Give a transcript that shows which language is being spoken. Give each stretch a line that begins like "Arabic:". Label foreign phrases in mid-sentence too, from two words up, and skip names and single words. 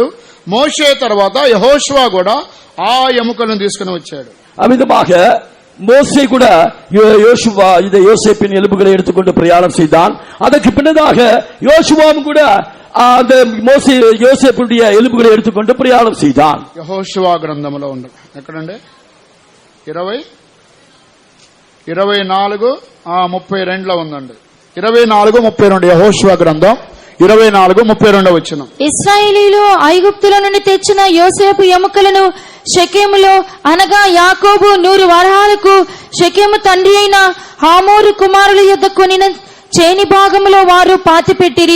Telugu: మోషే తర్వాత యెహోషువ కూడా ఆ ఎముకలను తీసుకుని వచ్చాడు.
Tamil: அவ்விதமாக மோசே கூட யோசுவா இந்த யோசேப்பின் எலும்புகளை எடுத்துக்கொண்டு பிரயாணம் செய்தான். அதற்கு பின்னதாக யோசுவாவும் கூட அந்த மோசே யோசேப்புடைய எலும்புகளை எடுத்துக்கொண்டு பிரயாணம் செய்தான்.
Telugu: యెహోషువ గ్రంథంలో ఉంది, ఎక్కడండి? 24:32 ఉందండి. 24:32 యెహోషువ గ్రంథం 24:32 వచనం. ఇశ్రాయేలీయులు ఐగుప్తుల నుండి తెచ్చిన యోసేపు ఎముకలను షెకెములో అనగా యాకోబు 100 వరహాలకు షెకెము తండ్రి అయిన హామోరు కుమారుల యొద్ద కొనిన చేని భాగములో వారు పాతిపెట్టిరి.